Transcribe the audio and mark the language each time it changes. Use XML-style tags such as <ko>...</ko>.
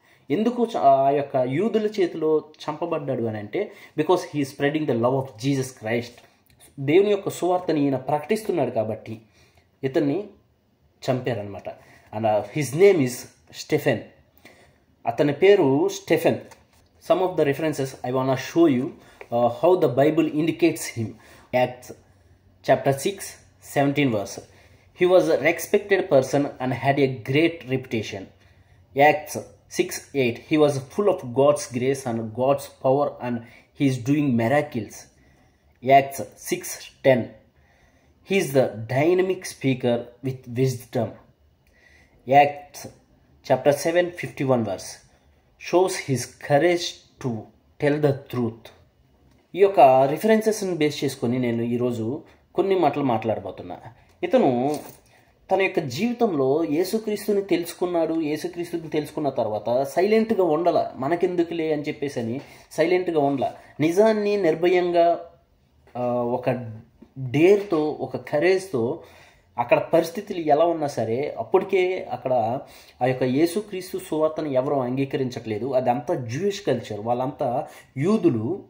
<te>ఎందుకు ఆ యొక్క యూదుల చేతిలో చంపబడ్డాడు అని అంటే</te> <en>Because he spreading the love of Jesus Christ.</en> <te>దేవుని యొక్క సువార్తని ఈయన ప్రకటిస్తున్నాడు కాబట్టి ఇతన్ని చంపారనమాట.</te> <en>And his name is Stephen.</en> <te>అతని పేరు Stephen.</te> <en>Some of the references I want to show you how the Bible indicates him. Acts chapter 6 17 verse. He was a respected person and had a great reputation. Acts 6:8. He was full of God's grace and God's power and he is doing miracles. Acts 6:10. He is the dynamic speaker with wisdom. Acts chapter 7:51 verse. Shows his courage to tell the truth.</en> <te>ఈ యొక్క రిఫరెన్సెస్ని base చేసుకొని నేను ఈరోజు కొన్ని మాటలు మాట్లాడబోతున్నా. ఇతను తన యొక్క జీవితంలో యేసుక్రీస్తుని తెలుసుకున్నాడు. యేసుక్రీస్తుని తెలుసుకున్న తర్వాత సైలెంట్గా ఉండాల, మనకెందుకులే అని చెప్పేసి అని సైలెంట్గా ఉండాల. నిజాన్ని నిర్భయంగా ఒక డేర్తో, ఒక కరేజ్తో అక్కడ పరిస్థితులు ఎలా ఉన్నా సరే అప్పటికే అక్కడ ఆ యొక్క యేసుక్రీస్తు సువార్తను ఎవరూ అంగీకరించట్లేదు. అదంతా జూయిష్ కల్చర్, వాళ్ళంతా యూదులు.</te>